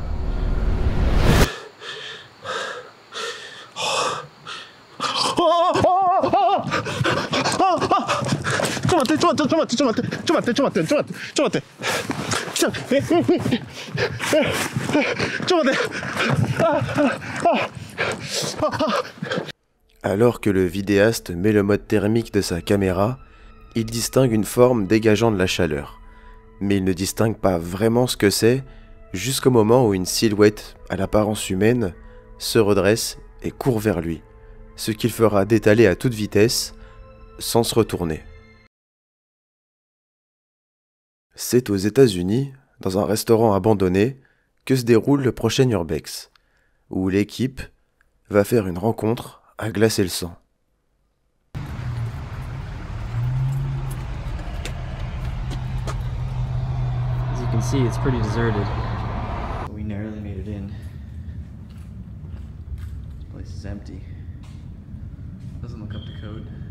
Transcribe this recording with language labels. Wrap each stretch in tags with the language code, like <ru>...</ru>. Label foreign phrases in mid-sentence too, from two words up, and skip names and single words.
<ja>ちょっと待ってちょっと待ってちょっと待ってちょっと待ってちょっと待ってちょっと待ってちょっと待ってちょっと待って、ちょっと待って。</ja> <fr>Alors que le vidéaste met le mode thermique de sa caméra, il distingue une forme dégageant de la chaleur. Mais il ne distingue pas vraiment ce que c'est jusqu'au moment où une silhouette à l'apparence humaine se redresse et court vers lui, ce qu'il fera d'étaler à toute vitesse sans se retourner. C'est aux États-Unis, dans un restaurant abandonné, que se déroule le prochain urbex, où l'équipe va faire une rencontre à glacer le sang.</fr> <en>As you can see, it's pretty deserted. We narrowly made it in. This place is empty. Doesn't look up to code.</en>